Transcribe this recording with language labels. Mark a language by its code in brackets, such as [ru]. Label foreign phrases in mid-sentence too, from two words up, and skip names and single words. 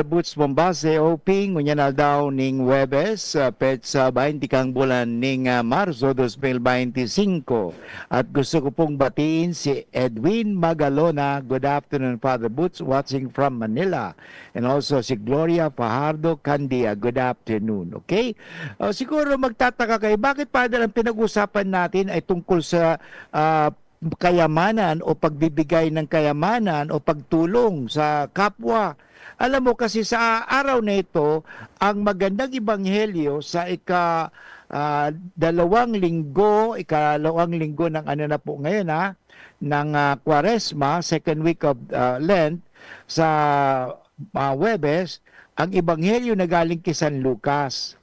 [bik] Boots Bombase Oping ngunyan na daw ning Webes pet sa 20 kang bulan ning Marso 2025 at gusto ko pong batiin si Edwin Magalona. [en] Good afternoon Father Boots, watching from Manila, and also si Gloria Fajardo Candia. Good afternoon. [tl] Okay, siguro magtataka kayo bakit Father ang pinag-usapan natin ay tungkol sa kayamanan o pagbibigay ng kayamanan o pagtulong sa kapwa. Alam mo kasi sa araw na ito, ang magandang ebanghelyo sa ikalawang linggo ng ano na po ngayon ng Kwaresma, [en] second week of Lent, [tl] sa Webes, ang ebanghelyo na galing kay San Lucas.